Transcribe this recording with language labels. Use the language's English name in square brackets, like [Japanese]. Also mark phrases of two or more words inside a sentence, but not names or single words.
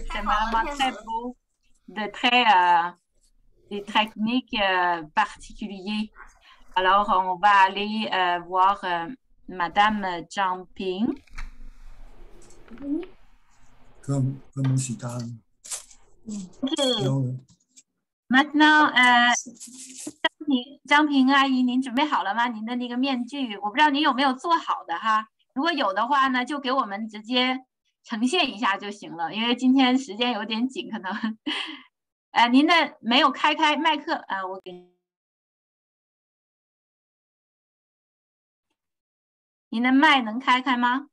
[French] C'est vraiment très beau, des techniques particulières. Alors, on va aller voir Madame Zhang Ping. Comme aussi tard. Maintenant, [Chinese] 张平阿姨，您准备好了吗？您的那个面具，我不知道您有没有做好的哈。如果有的话呢，就给我们直接呈现一下就行了，因为今天时间有点紧，可能。您的没有开麦克我给您的麦能开吗？